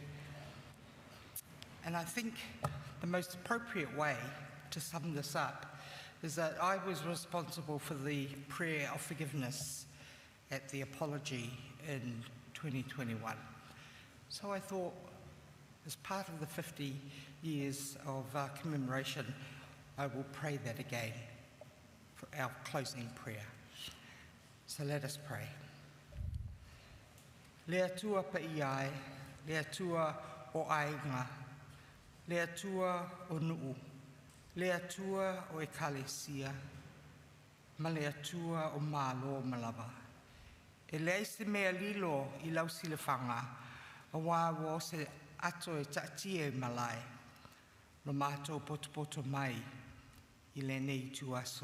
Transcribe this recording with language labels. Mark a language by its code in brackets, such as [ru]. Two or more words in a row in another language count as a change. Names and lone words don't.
[en] And I think the most appropriate way to sum this up is that I was responsible for the prayer of forgiveness at the apology in 2021. So I thought, as part of the 50 years of commemoration, I will pray that again for our closing prayer. So let us pray. [sm] Lea tua pa iai, lea tua o ainga, lea tua o nuu, lea tua o ekalesia, ma lea tua o malo malava. E lea se mea lilo I lau silafanga, a wawo se ato e tatie malai, no mātou poto mai I le nei tu aso.